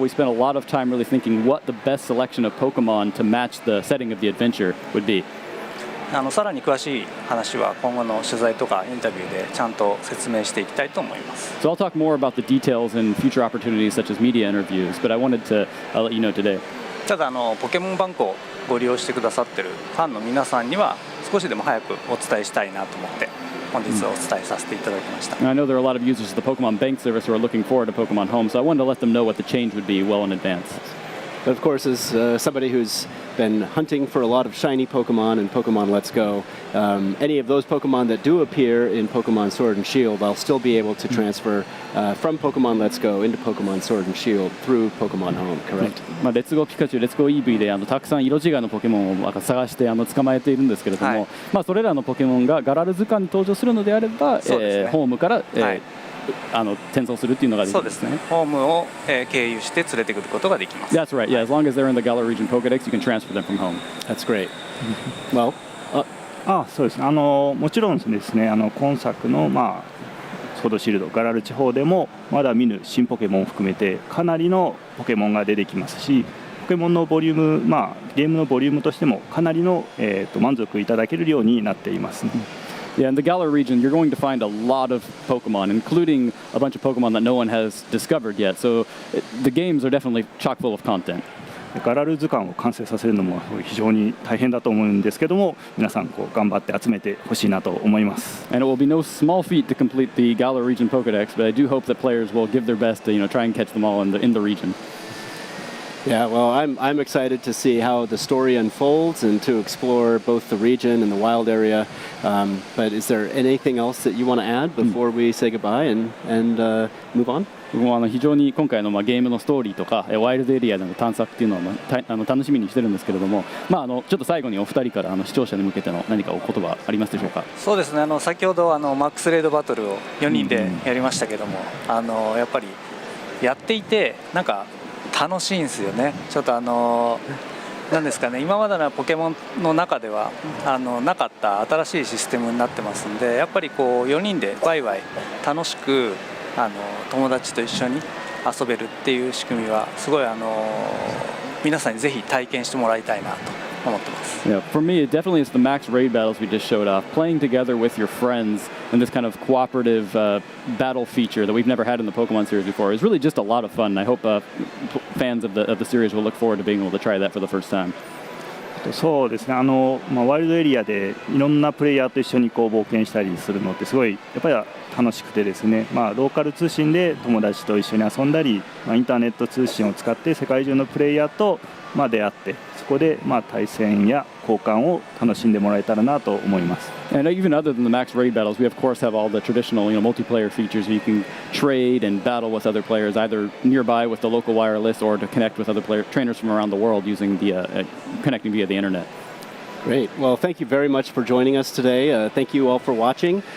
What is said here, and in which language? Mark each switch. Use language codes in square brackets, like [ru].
[en] We spent a lot of time really thinking what the best selection of Pokemon to match the setting of the adventure would be. [ja] さらに詳しい話は今後の取材とかインタビューでちゃんと説明していきたいと思います。 [en] So I'll talk more about the details in future opportunities such as media interviews, but I wanted to let you know today. [ja] ただポケモンバンクをご利用してくださっているファンの皆さんには少しでも早くお伝えしたいなと思って本日お伝えさせていただきました。 [en] I know there are a lot of users of the Pokemon Bank service who are looking forward to Pokemon Home, so I wanted to let them know what the change would be well in advance. Of course, as somebody who's been hunting for a lot of shiny Pokemon and Pokemon Let's Go, any of those Pokemon that do appear in Pokemon Sword and Shield, I'll still be able to transfer from Pokemon Let's Go into Pokemon Sword and Shield through Pokemon Home, correct? [ja] レッツゴーピカチュウ、レッツゴーイーブイでたくさん色違いのポケモンを探して捕まえているんですけれども、それらのポケモンがガラル図鑑に登場するのであれば、ホームから、転送するっていうのができるんですね。そうですね。ホームを、経由して連れてくることができます。 [en] That's right. Yeah, as long as they're in the Galar region Pokedex, you can transfer them from home. That's great. Well, [ja] そうですね。もちろんですね、今作のソードシールドガラル地方でもまだ見ぬ新ポケモンを含めてかなりのポケモンが出てきますし、ポケモンのボリューム、ゲームのボリュームとしてもかなりの、満足いただけるようになっていますね。 [en] Yeah, in the Galar region, you're going to find a lot of Pokemon, including a bunch of Pokemon that no one has discovered yet. So the games are definitely chock full of content. [ja] ガラル図鑑を完成させるのも非常に大変だと思うんですけども、皆さん頑張って集めてほしいなと思います。 [en] And it will be no small feat to complete the Galar region Pokedex, but I do hope that players will give their best to try and catch them all in the region. Yeah, well, I'm excited to see how the story unfolds and to explore both the region and the wild area. But is there anything else that you want to add before we say goodbye and move on? [ja] 僕も非常に今回のゲームのストーリーとかワイルドエリアでの探索っていうのを楽しみにしてるんですけれども、ちょっと最後にお二人から視聴者に向けての何かお言葉ありますでしょうか。そうですね、先ほどマックスレードバトルを4人でやりましたけども、やっぱりやっていてなんか楽しいんですよね。ちょっとなんですかね、今までのポケモンの中ではなかった新しいシステムになってますんで、やっぱりこう4人でワイワイ楽しく友達と一緒に遊べるっていう仕組みはすごい皆さんにぜひ体験してもらいたいなと思ってます。 [en] Yeah, for me, it definitely is the max raid battles we just showed off. Playing together with your friends and this kind of cooperative battle feature that we've never had in the Pokemon series before is really just a lot of fun. I hope fans of the series will look forward to being able to try that for the first time. [ja] そうですね、ワイルドエリアでいろんなプレイヤーと一緒にこう冒険したりするのってすごいやっぱり楽しくてですね、ローカル通信で友達と一緒に遊んだり、インターネット通信を使って世界中のプレイヤーと出会って、そこで対戦や交換を楽しんでもらえたらなと思います。 [en] And even other than the max raid battles, we of course have all the traditional, multiplayer features where you can trade and battle with other players, either nearby with the local wireless or to connect with other trainers from around the world using the connecting via the internet. Great. Well, thank you very much for joining us today. Thank you all for watching.